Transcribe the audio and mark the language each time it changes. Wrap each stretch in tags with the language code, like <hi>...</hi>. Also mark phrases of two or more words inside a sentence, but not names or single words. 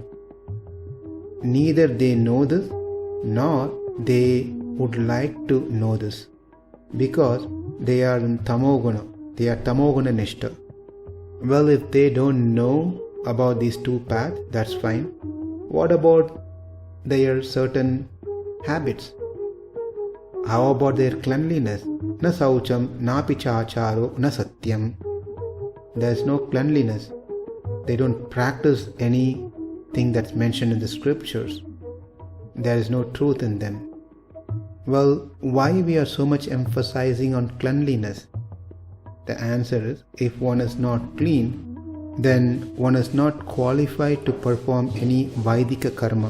<en>Neither they know this, nor they would like to know this, because they are in tamoguna, they are</en> <sa>tamoguna nishta.</sa> <en>Well, if they don't know about these two paths, that's fine. What about their certain habits? How about their cleanliness?</en> <sa>Na śaucaṁ, nāpi cācāro, na satyaṁ.</sa> <en>There is no cleanliness. They don't practice anything that's mentioned in the scriptures. There is no truth in them. Well, why we are so much emphasizing on cleanliness? The answer is, if one is not clean, then one is not qualified to perform any</en> <sa>Vaidika karma.</sa>